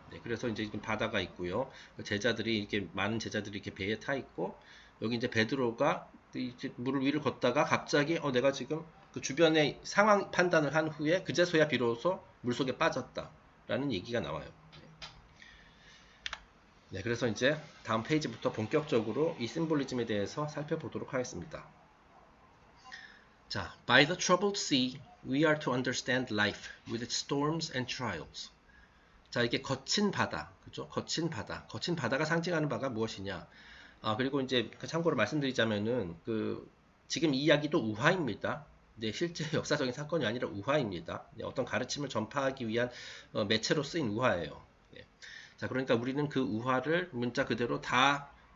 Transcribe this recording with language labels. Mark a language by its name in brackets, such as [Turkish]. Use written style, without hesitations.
[Korean] 네, 그래서 이제 바다가 있고요. 많은 제자들이 이렇게 배에 타 있고, 여기 이제 베드로가 이제 물 위를 걷다가 갑자기 내가 지금 그 주변의 상황 판단을 한 후에 그제서야 비로소 물속에 빠졌다라는 얘기가 나와요. 네, 그래서 이제 다음 페이지부터 본격적으로 이 심볼리즘에 대해서 살펴보도록 하겠습니다. [English] 자, by the troubled sea, we are to understand life with its storms and trials. [Korean] 자, 이게 거친 바다, 그죠? 거친 바다가 상징하는 바가 무엇이냐? 그리고 이제 참고로 말씀드리자면은 지금 이 이야기도 우화입니다. 네, 실제 역사적인 사건이 아니라 우화입니다. 네, 어떤 가르침을 전파하기 위한 매체로 쓰인 우화예요. 네. 자, 그러니까 우리는 그 우화를 문자 그대로 다